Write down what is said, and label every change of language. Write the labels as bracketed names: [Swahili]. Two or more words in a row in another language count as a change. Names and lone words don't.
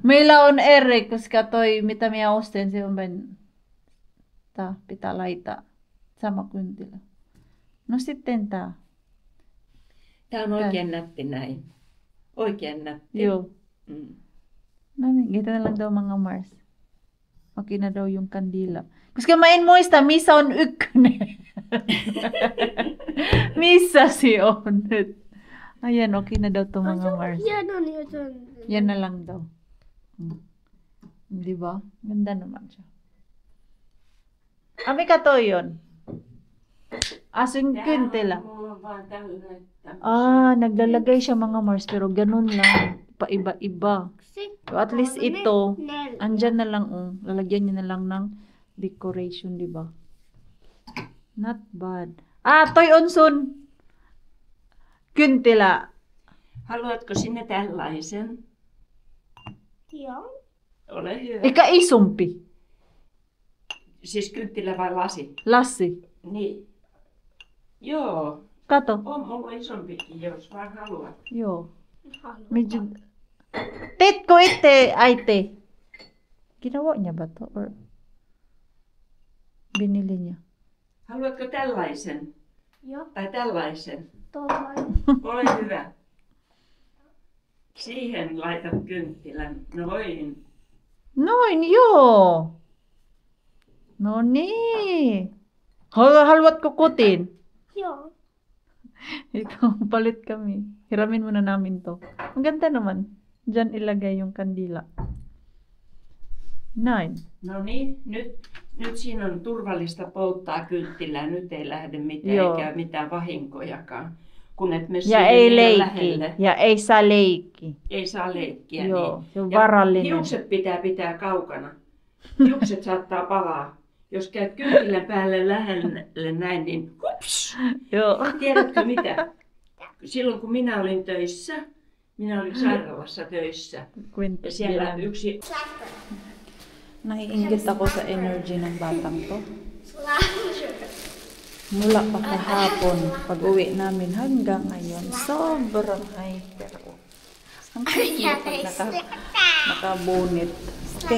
[Finnish] Meillä on eri, koska toi, mitä minä ostin, se on vain, pitää laittaa sama kynttilä. No sitten tää. Tää on oikein nätti näin. Oikein nätti. Joo. Mm. No niin, [Filipino] kita na lang daw mga Mars. Okay na daw yung kandila. [Finnish] Koska mä en muista, missä on ykkönen. Missä si on nyt? [Filipino] Ayan, okay na daw to mga Mars. Yan on yun. Yan na lang daw. Di ba? Ganda naman siya. Ami ka to yun. [Finnish] Asing kyntila. Mulla on vaan tällainen. [Filipino] Naglalagay siya mga Mars, pero ganun lang. Paiba-iba. [English] So at least [Filipino] ito, andyan na lang, lalagyan niya na lang ng decoration, di ba? [English] Not bad. [Finnish] Toi onsun kynttilä. Haluatko sinne tällaisen? Joo. Ole hyvä. Eikä isompi. Siis kynttilä vai lasi? Lassi, Niin. Joo. kato. On mulla isompikin, jos vaan haluat. Joo. Medyo... Teetkö itse, äiti? [Filipino] Ginawa niya ba to? Or binili niya? [Finnish] Haluatko tällaisen? Joo. Tai tällaisen? Tuollainen. Ole hyvä. Siihen laitat kynttilän. Noin. Noin, joo. No niin. Haluatko kotiin? Joo. [Filipino] Ikaw, palit kami. Hiramin muna namin to. Ang ganda naman. Diyan ilagay yung kandila. [Finnish] Näin. No niin, nyt siinä on turvallista polttaa kynttilää. Nyt ei lähde mitään, Joo. eikä mitään vahinkojakaan. Kun et me Ja siihen ei liian leikki. lähelle. Ja ei saa leikki. Ei saa leikkiä. Joo, niin. se on Ja varallinen. hiukset pitää kaukana. Hiukset saattaa palaa. Jos käyt kynttilän päälle lähelle näin, niin hups! Joo. Tiedätkö mitä? Silloin kun minä olin töissä, minä olin sairaalassa töissä. Ja siellä yksi... [Filipino] Naiinggit ako sa energy ng batang to. Mula pa kahapon, pag uwi namin hanggang ngayon, sobrang hyper. Ang cute pag nakabunit. Okay.